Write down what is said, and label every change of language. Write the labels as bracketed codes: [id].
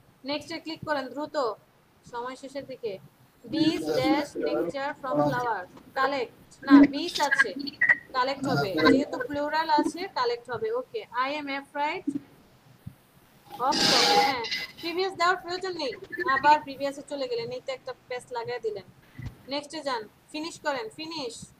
[bn] Next click করেন দ্রুত, সময় শেষের দিকে। [en] Bees dash nectar from flowers. [bn] Collect, না, bees আছে, কালেক্ট হবে, যেহেতু প্লুরাল আছে কালেক্ট হবে। [en] Okay, I am afraid of coffee. [bn] হ্যাঁ, প্রিভিয়াস দেওয়ার প্রয়োজন নেই, আবার প্রিভিয়াসে চলে গেলেন, এই তো একটা পেস্ট লাগাই দিলেন। নেক্সটে যান, ফিনিশ করেন, ফিনিশ।